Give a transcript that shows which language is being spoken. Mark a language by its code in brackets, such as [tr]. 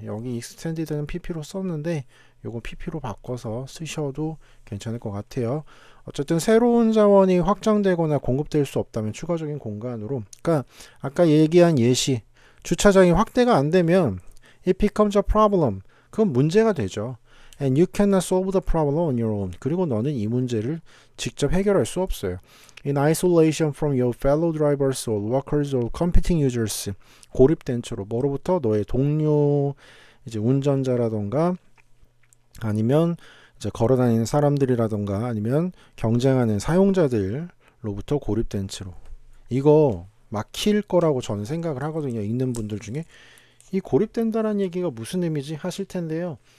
[ko] 여기 extended는 pp로 썼는데 요거 pp로 바꿔서 쓰셔도 괜찮을 것 같아요. 어쨌든 새로운 자원이 확장되거나 공급될 수 없다면 추가적인 공간으로, 그러니까 아까 얘기한 예시 주차장이 확대가 안 되면 [en] it becomes a problem. [ko] 그건 문제가 되죠. [en] And you cannot solve the problem on your own. [ko] 그리고 너는 이 문제를 직접 해결할 수 없어요. [en] In isolation from your fellow drivers or workers or competing users. [ko] 고립된 채로 뭐로부터 너의 동료 이제 운전자라던가 아니면 이제 걸어다니는 사람들이라던가 아니면 경쟁하는 사용자들로부터 고립된 채로. 이거 막힐 거라고 저는 생각을 하거든요. 읽는 분들 중에 이 고립된다는 얘기가 무슨 의미지 하실 텐데요.